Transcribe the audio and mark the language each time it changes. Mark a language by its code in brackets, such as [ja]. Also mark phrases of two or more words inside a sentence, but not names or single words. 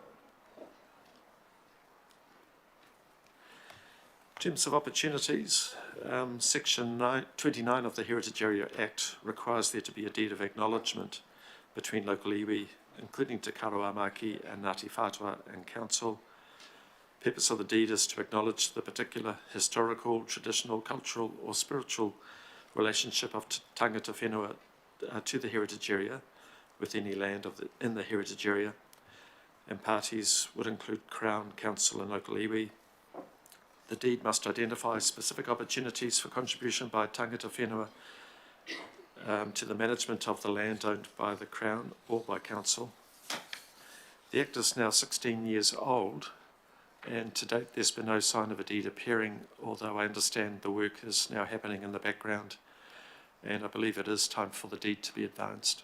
[en] In terms of opportunities, Section 29 of the Heritage Area Act requires there to be a deed of acknowledgement between local iwi, including Te Karoamaki and Ngāti Whātua and Council. The purpose of the deed is to acknowledge the particular historical, traditional, cultural or spiritual relationship of [mi] tangata whenua [en] to the heritage area with any land in the heritage area, and parties would include Crown, Council and local iwi. The deed must identify specific opportunities for contribution by [mi] tangata whenua [en] to the management of the land owned by the Crown or by Council. The Act is now 16 years old, and to date there's been no sign of a deed appearing, although I understand the work is now happening in the background, and I believe it is time for the deed to be advanced.